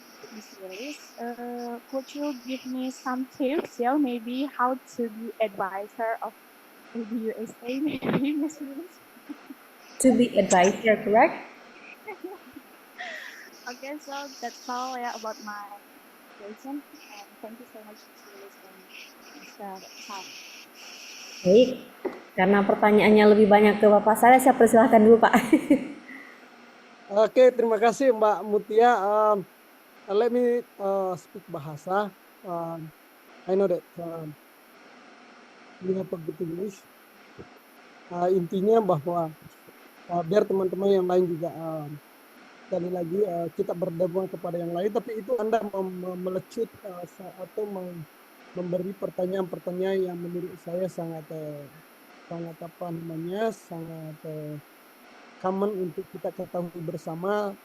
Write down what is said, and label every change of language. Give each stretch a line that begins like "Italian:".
English: Miss Lilis, could you give me some tips ya, maybe how to be advisor of ABUSA, maybe Miss Lilis? To be advisor, correct? Okay, so that's all ya about my question, and thank you so much Miss Lilis and Mr. Sal.
Indonesian: Baik, karena pertanyaannya lebih banyak ke Bapak Saleh, saya persilahkan dulu Pak. Oke, terima kasih Mbak Mutia.
English: Let me speak bahasa. I know that we have a good English.
Indonesian: Intinya bahwa biar teman-teman yang lain juga sekali lagi kita berdebat kepada yang lain, tapi itu Anda melecut atau memberi pertanyaan-pertanyaan yang menurut saya sangat apa namanya sangat common untuk kita ketahui bersama.